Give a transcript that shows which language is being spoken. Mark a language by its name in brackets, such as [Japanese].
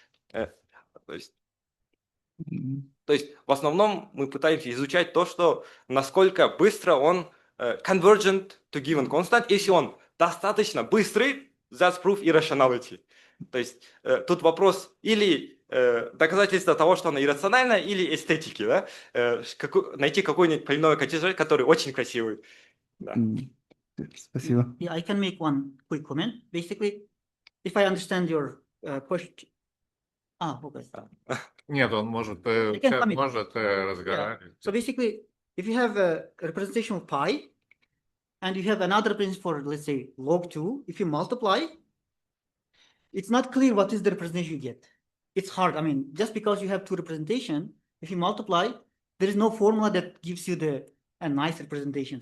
[Russian] То есть в основном мы пытаемся изучать то, что насколько быстро он convergent to given constant. Если он достаточно быстрый, that's proof irrationality. То есть тут вопрос или доказательство того, что она иррациональна, или эстетики, да? Найти какой-нибудь полиномиальный категорий, который очень красивый. Да. Спасибо. [English] Yeah, I can make one quick comment. Basically, if I understand your question. Okay. [Russian] Нет, он может разговаривать. [English] So basically, if you have a representation of pi, and you have another representation for, let's say, log 2, if you multiply, it's not clear what is the representation you get. It's hard. I mean, just because you have two representation, if you multiply, there is no formula that gives you a nice representation.